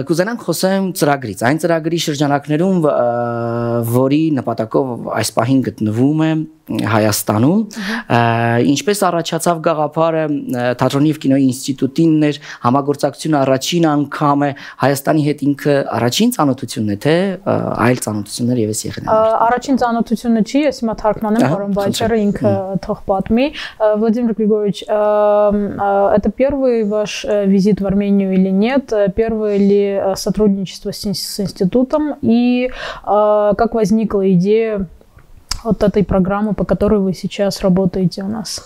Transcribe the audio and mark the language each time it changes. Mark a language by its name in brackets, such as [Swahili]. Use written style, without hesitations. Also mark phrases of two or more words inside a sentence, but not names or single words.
[Armenian] Կուզենանք խոսեմ ծրագրից, այն ծրագրի շրջանակներում, որի նպատակով այս պահին գտնվում է Հայաստանում, ինչպես առաջացավ գաղափարը թատրոնի եւ կինոյի ինստիտուտին էր համագործակցությունը առաջին անգամ է Հայաստանի հետ ինքը առաջին ծանոթությունն է թե այլ ծանոթություններ եւս եղել են։ Առաջին ծանոթությունը չի, ես հիմա թարգմանեմ պարոն Բայչերը ինքը թող պատմի։ [Russian] Владимир Григорьевич, это первый ваш визит в Армению или нет? Первое ли сотрудничество с институтом? И как возникла идея вот этой программы, по которой вы сейчас работаете у нас?